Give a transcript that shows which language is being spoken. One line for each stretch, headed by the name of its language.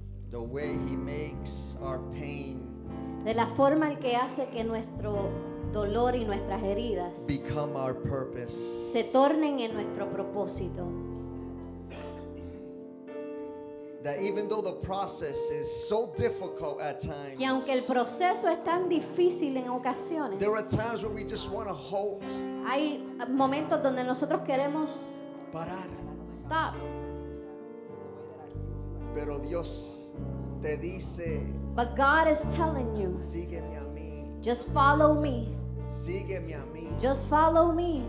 English: The way He makes our pain
Spanish: De la forma en que hace que nuestro dolor y nuestras heridas
English: become our purpose.
Spanish: se tornen en nuestro propósito.
English: That even though the process is so difficult at times,
Spanish: Que aunque el proceso es tan difícil en ocasiones,
English: there are times where we just want to halt,
Spanish: hay momentos donde nosotros queremos parar.
English: stop.
Spanish: Pero Dios te dice,
English: But God is telling you,
Spanish: sígueme a mí,
English: just follow me.
Spanish: sígueme a mí,
English: Just follow me.